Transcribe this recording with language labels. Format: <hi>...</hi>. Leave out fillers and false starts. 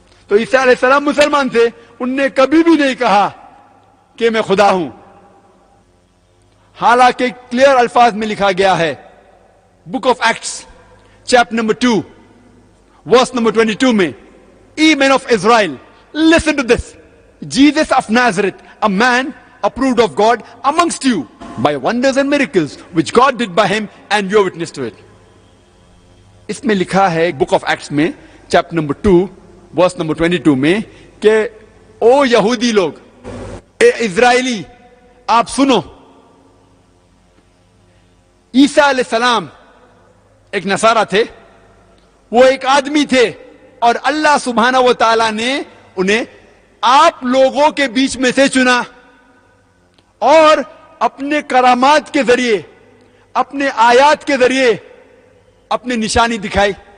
<hi>तो ईसा अलैहिस्सलाम मुसलमान थे, उनने कभी भी नहीं कहा कि मैं खुदा हूं। हालांकि क्लियर अल्फाज में लिखा गया है book of acts chapter number 2 verse number 22 में,</hi> <en>"Ye men of Israel, listen to this. Jesus of Nazareth, a man approved of God amongst you by wonders and miracles which God did by him, and you are witness to it."</en> <hi>इसमें लिखा है book of acts में chapter number 2 verse number 22 में कि ओ यहूदी लोग, ए Israeli, आप सुनो। ईसा अलैहिस्सलाम एक नसारा थे, वो एक आदमी थे, और अल्लाह सुब्हाना व तआला ने उन्हें आप लोगों के बीच में से चुना और अपने करामात के जरिए, अपने आयात के जरिए अपनी निशानी दिखाई।</hi>